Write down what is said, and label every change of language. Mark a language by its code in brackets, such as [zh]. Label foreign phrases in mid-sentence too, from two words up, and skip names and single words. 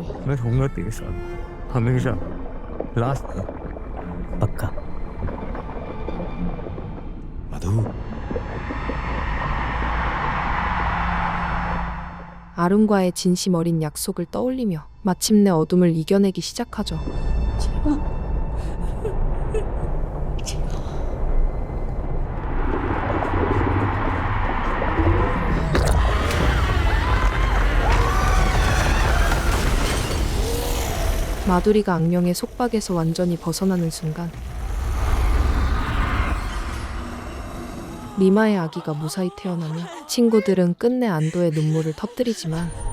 [hi] मैं रहूंगा तेरे साथ हमेशा लास्ट तक पक्का मधु [ko] 아룬과의 진심 어린 약속을 떠올리며 마침내 어둠을 이겨내기 시작하죠. 마두리가 악령의 속박에서 완전히 벗어나는 순간 리마의 아기가 무사히 태어나며 친구들은 끝내 안도의 눈물을 터뜨리지만